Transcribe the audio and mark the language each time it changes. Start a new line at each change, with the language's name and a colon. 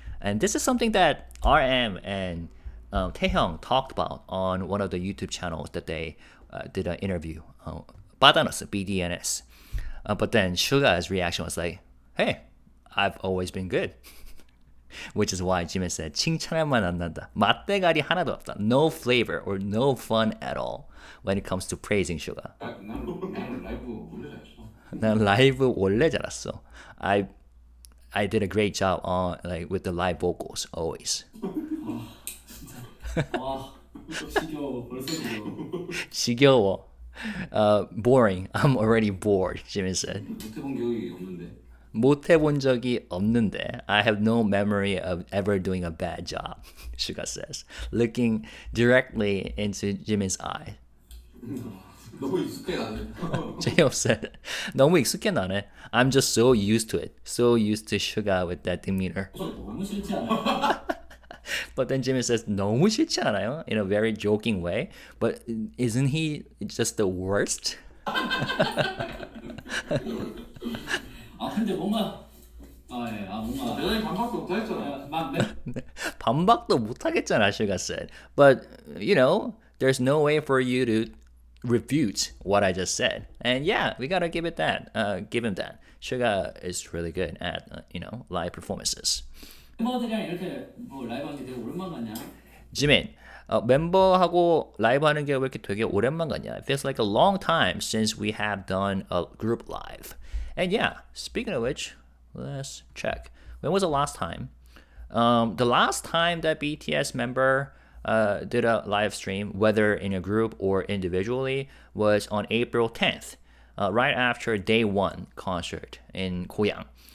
English: And this is something that RM and Taehyung talked about on one of the YouTube channels that they did an interview. Badanos, BDNS. But then SUGA's reaction was like, hey, I've always been good. Which is why Jimin said,
Korean: 칭찬할 맛 안 난다. 맛대가리 하나도 없다.
English: No flavor or no fun at all when it comes to praising SUGA.
Korean: 나는 라이브 원래 잘했어. 난 라이브 원래 잘했어.
English: I did a great job on with the live vocals always.
Korean: 지겨워. 벌써 지겨워. 지겨워.
English: Boring. I'm already bored, Jimin said.
Korean: 못해본 기억이 없는데. 못 해본 적이 없는데.
English: I have no memory of ever doing a bad job, SUGA says, looking directly into Jimin's eye.
Korean: 너무 익숙해 나는.
English: J-Hope said,
Korean: 너무 익숙해 나네.
English: I'm just so used to it. So used to SUGA with that demeanor.
Korean: 너무 싫지 않아?
English: But then Jimin says,
Korean: 너무 싫지 않아요?
English: In a very joking way. But isn't he just the worst?
Korean: 근데 뭔가 뭔가 내가 반박도 못하겠잖아. 반박도 못하겠잖아,
English: SUGA said. But, there's no way for you to refute what I just said. And yeah, we gotta give him that. SUGA is really good at, live performances.
Korean: 멤버들이랑 이렇게 라이브 하는 게 되게 오랜만 같냐? Jimin, 멤버하고 라이브 하는 게 왜 이렇게 되게 오랜만 같냐?
English: It feels like a long time since we have done a group live. And yeah, speaking of which, let's check. When was the last time? The last time that BTS member did a live stream, whether in a group or individually, was on April 10th, right after day one concert in Goyang.